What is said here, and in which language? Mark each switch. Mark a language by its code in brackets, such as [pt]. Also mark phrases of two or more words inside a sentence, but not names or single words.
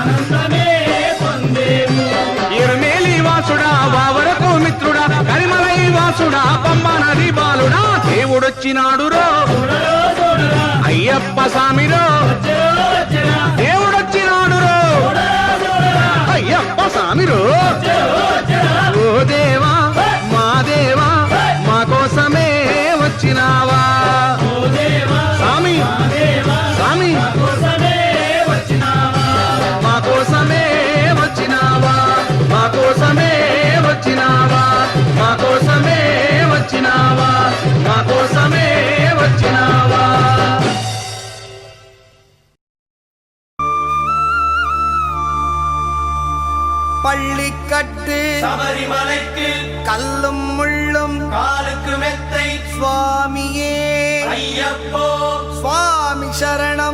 [te] ఇరమేలి వాసుడా వావరకు మిత్రుడా కరిమలై వాసుడా పంబ నది బాలుడా దేవుడొచ్చినాడు రో అయ్యప్ప స్వామిరో దేవుడొచ్చినాడు రో అయ్యప్ప స్వామిరో ఓ దేవా మా దేవా మా కోసమే వచ్చినావా స్వామి స్వామి మా కోసమే వచ్చినావా మా కోసమే వచ్చినావా మా కోసమే వచ్చినావా మా కోసమే వచ్చినావా [ta] பள்ளிக்கட்டு சபரிமலைக்கு கல்லும் முள்ளும் காலுக்கு மெத்தை சுவாமியே ஐயப்போ சுவாமி சரணம்